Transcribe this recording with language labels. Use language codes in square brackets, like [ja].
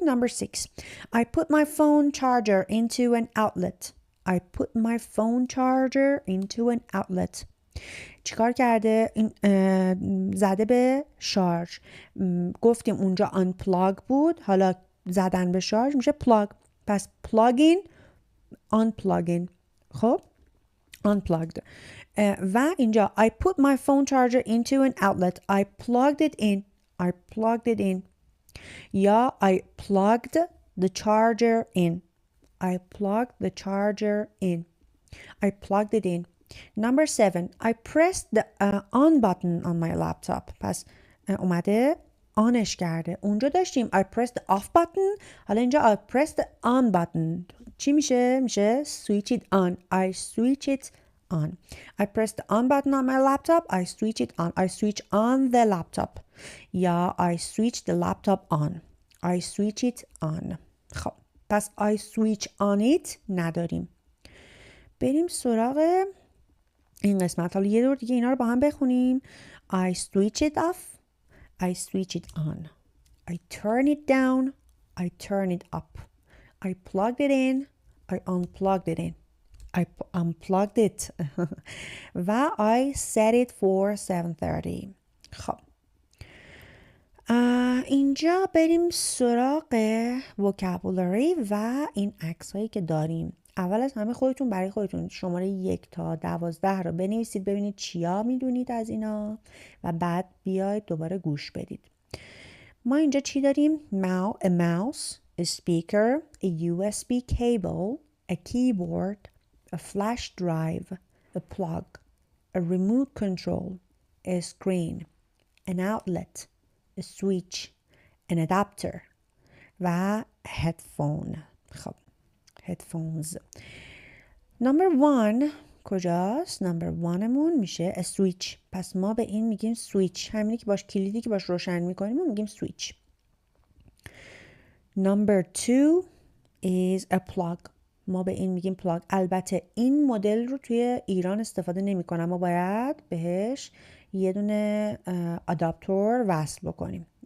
[en] number 6 I put my phone charger into an outlet. I put my phone charger into an outlet. [fa] چیکار کرده؟ زده به شارژ. گفتیم اونجا unplug بود، حالا زدن به شارژ میشه plug. [en] پس plug in unplugging. خب unplugged. [fa] و اینجا [en] I put my phone charger into an outlet. I plugged it in. I plugged it in. یا I plugged the charger in. I plugged the charger in. I plugged it in. Number 7 I pressed the on button on my laptop. [fa] پس اومده آنش کرده. اونجا داشتیم [en] I pressed the off button، [fa] حالا اینجا [en] I pressed the on button. [fa] چی میشه؟ میشه [en] switch it on. I switch it on. I press the on button on my laptop. I switch it on. I switch on the laptop. یا I switch the laptop on. I switch it on. [fa] خب پس [en] I switch on it [fa] نداریم. بریم سراغ این قسمت. حالا یه دور دیگه اینا رو با هم بخونیم. [en] I switch it off. I switch it on. I turn it down. I turn it up. I plugged it in. I unplugged it in. I unplugged it. و I set it for 7:30. [fa] خب اینجا بریم سراغ vocabulary و این عکس هایی که داریم. اول از همه خودتون برای خودتون شماره 1 تا 12 رو بنویسید، ببینید چیا میدونید از اینا و بعد بیاید دوباره گوش بدید. [en] ما اینجا چی داریم؟ a mouse, a speaker, a USB cable, a keyboard, a flash drive, a plug, a remote control, a screen, an outlet, a switch, an adapter و headphone. خب headphones. number 1 [fa] کجاست؟ [en] number 1 مون میشه a switch. [fa] پس ما به این میگیم switch. همینی که باش کلیدی که باش روشن میکنیم ما میگیم switch. [en] number 2 is a plug. [fa] ما به این میگیم plug. البته این مدل رو توی ایران استفاده نمی کنم. ما باید بهش یه دونه آداپتور وصل بکنیم.